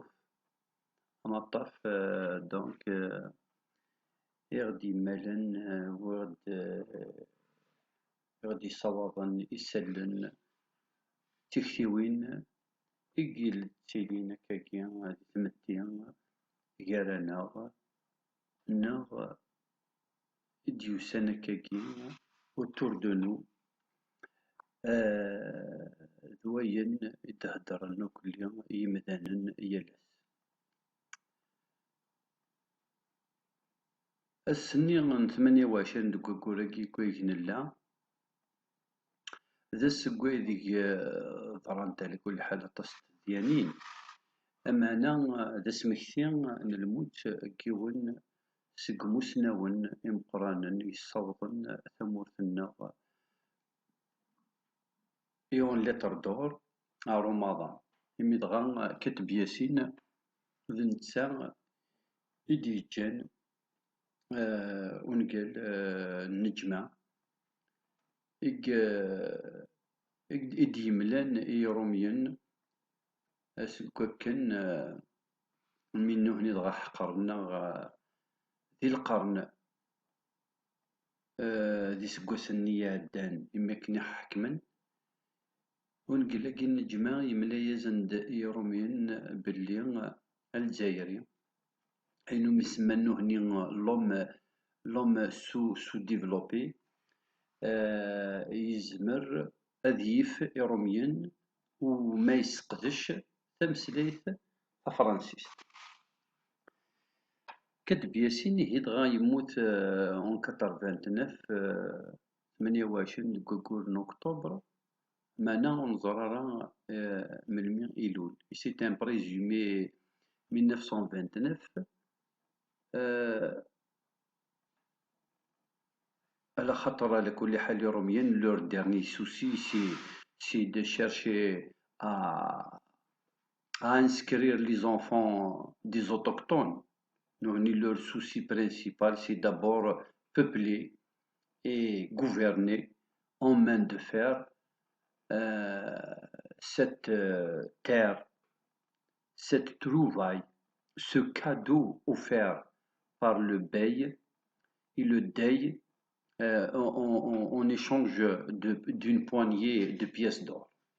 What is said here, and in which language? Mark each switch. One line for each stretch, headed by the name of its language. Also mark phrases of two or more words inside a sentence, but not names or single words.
Kabyle: Amaṭṭaf donc i ɣ-d-yemmalen i ɣ-d-yessawaḍen isallen tiktiwin i yettilin akkagi di tmetti gar-aneɣ neɣ i d-yusan akkagi
French: autour de nous
Kabyle: d wayen i d-heddren akli yimdanen yal ass. Ass-nni n 28 deg wayyur-agi ayyag nella, d ass n waydeg ḍrant ala kulli ḥal aṭas n tedyanin, amana d asmekti n lmut n yiwen seg imusnawen imeqqranen yessawḍen tamurt-nneɣ i
French: en lettre d'or
Kabyle: ɣer umaḍal, imi dɣa Kateb Yasin d netta i d-yeǧǧan ungal Nnejma i d-yemlan i Irumyen seg wakken mi nnuhni dɣa ḥeqren-aɣ di lqern d iseggasen-nni iɛeddan imi akken i ḥekmen. Ungal-agi Nnejma yemla-asen-d i Irumyen belli Alezayri, ayen umi semma nnuhni
French: l'homme sous-développé,
Kabyle: yezmer ad yif Irumyen ma yesseqdec tameslayt tafransist. Kateb Yasin ihi dɣa yemmut en 89 28 deg waggur n Octobre, mana ur neẓri ara melmi i ilul.
French: C'est un présumé 1929.
Arabic: على خاطر على كل حال Irumyen,
French: leur dernier souci c'est de chercher à inscrire les enfants des autochtones. Leur souci principal c'est d'abord peupler et gouverner en main de fer cette terre, cette trouvaille, ce cadeau offert par le bey et le dey en échange d'une poignée de pièces d'or.